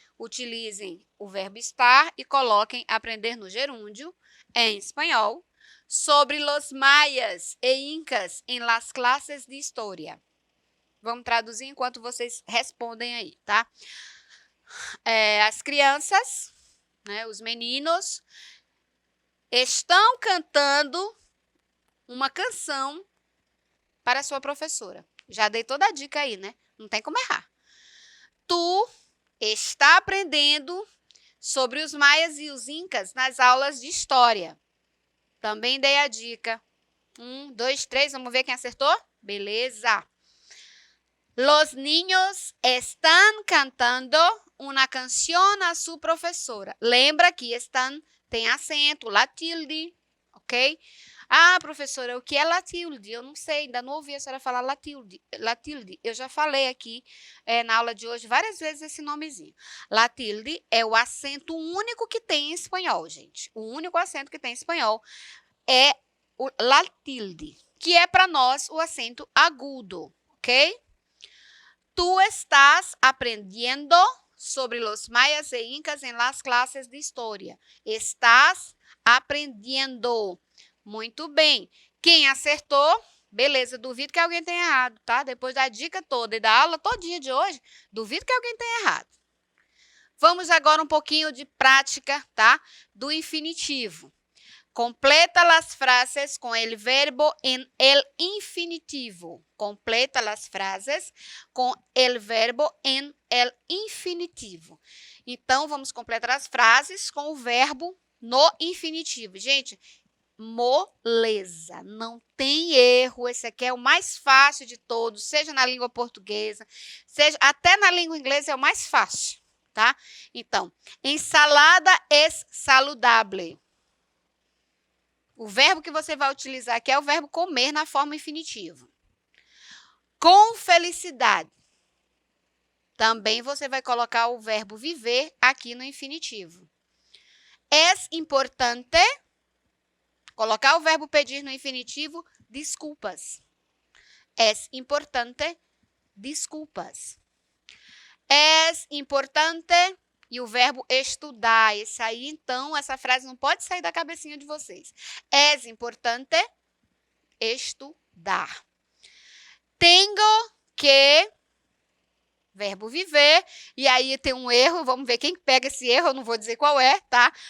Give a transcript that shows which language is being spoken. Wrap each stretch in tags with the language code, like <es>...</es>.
<pt>Utilizem o verbo estar e coloquem aprender no gerúndio em espanhol.</pt> <es>Sobre los mayas e incas en las clases de história.</es> <pt>Vamos traduzir enquanto vocês respondem aí, tá? As crianças... os meninos estão cantando uma canção para a sua professora. Já dei toda a dica aí, né? Não tem como errar. Tu está aprendendo sobre os maias e os incas nas aulas de história. Também dei a dica. 1, 2, 3, vamos ver quem acertou? Beleza.</pt> <es>Los niños están cantando una canción a su professora.</es> <pt>Lembra que están tem acento, la tilde, ok? Ah, professora, o que é la tilde? Eu não sei, ainda não ouvi a senhora falar la tilde. La tilde. Eu já falei aqui na aula de hoje várias vezes esse nomezinho. La tilde é o acento único que tem em espanhol, gente. O único acento que tem em espanhol é o la tilde, que é para nós o acento agudo, ok?</pt> <es>Tu estás aprendiendo sobre los mayas e incas en las clases de história. Estás aprendiendo.</es> <pt>Muito bem. Quem acertou? Beleza, duvido que alguém tenha errado, tá? Depois da dica toda e da aula todinha de hoje, duvido que alguém tenha errado. Vamos agora um pouquinho de prática, tá? Do infinitivo.</pt> <es>Completa las frases com el verbo en el infinitivo. Completa las frases com el verbo en el infinitivo.</es> <pt>Então, vamos completar as frases com o verbo no infinitivo. Gente, moleza, não tem erro. Esse aqui é o mais fácil de todos, seja na língua portuguesa, seja até na língua inglesa é o mais fácil, tá?</pt> <es>Então, ensalada es saludable.</es> <pt>O verbo que você vai utilizar aqui é o verbo comer na forma infinitiva. Com felicidade. Também você vai colocar o verbo viver aqui no infinitivo.</pt> <es>Es importante.</es> <pt>Colocar o verbo pedir no infinitivo, desculpas.</pt> <es>Es importante, desculpas. Es importante</es> <pt>e o verbo estudar. Esse aí, então, essa frase não pode sair da cabecinha de vocês.</pt> <es>Es importante estudar. Tengo que,</es> <pt>verbo viver, e aí tem um erro, vamos ver quem pega esse erro, eu não vou dizer qual é, tá?</pt>